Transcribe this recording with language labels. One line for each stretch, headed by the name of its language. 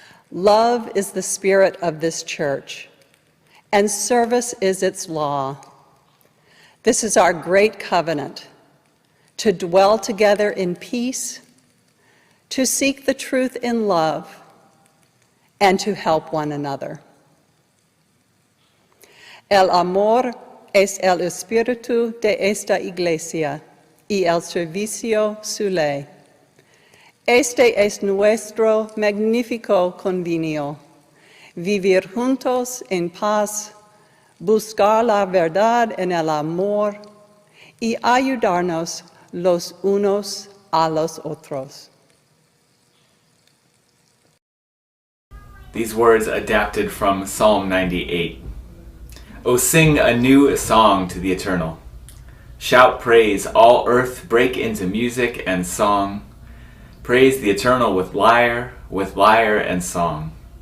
English: Love is the spirit of this church, and service is its law. This is our great covenant, to dwell together in peace, to seek the truth in love, and to help one another.
Spanish: El amor es el espíritu de esta iglesia y el servicio su ley. Este es nuestro magnífico convenio, vivir juntos en paz, buscar la verdad en el amor y ayudarnos los unos a los otros.
English: These words adapted from Psalm 98. O sing a new song to the Eternal. Shout praise, all earth, break into music and song. Praise the Eternal with lyre and song.